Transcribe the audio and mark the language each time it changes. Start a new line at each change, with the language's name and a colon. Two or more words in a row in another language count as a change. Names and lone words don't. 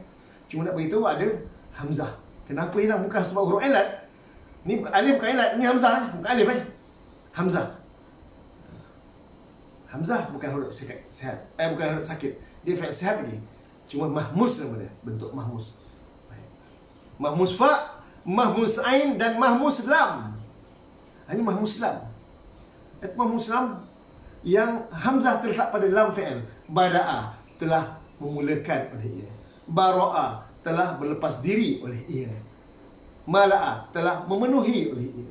Malay: Cuma nak beritahu ada hamzah. Kenapa hilang? Bukan sebab huruf ilat. Ni alif bukan ilat. Ni hamzah. Bukan alif Hamzah. Hamzah bukan huruf sihat. Bukan huruf sakit. Dia fi'il sihat lagi. Cuma mahmus nama dia. Bentuk mahmus. Mahmus fa, mahmus ain dan mahmus lam. Ini mahmus lam. Mahmus lam yang hamzah terletak pada lam fi'il. Bada'a, telah memulakan oleh ia. Bara'a, telah berlepas diri oleh ia. Mala'a, telah memenuhi oleh ia.